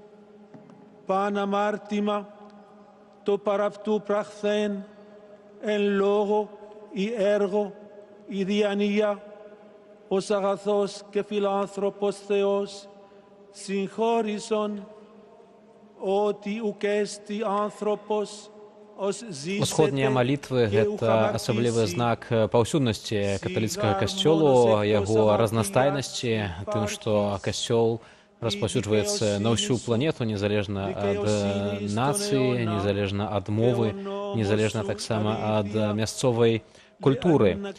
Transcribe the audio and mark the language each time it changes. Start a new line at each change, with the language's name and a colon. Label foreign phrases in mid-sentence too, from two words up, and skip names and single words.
Greek: παν αμάρτημα, το παραυτού πραχθέν, εν λόγω ή έργο ή διανία, ως αγαθός και φιλάνθρωπος Θεός, συγχώρησον ότι ουκέστη άνθρωπος
Belarusian: Усходнія малітвы гэта асаблівы знак паўсюднасці каталіцкага касцёлу, яго разнастайнасці, тым, што касцёл распаўсюджваецца на ўсю планету, незалежна ад нацыі, незалежна ад мовы, незалежна таксама ад мясцовай культуры.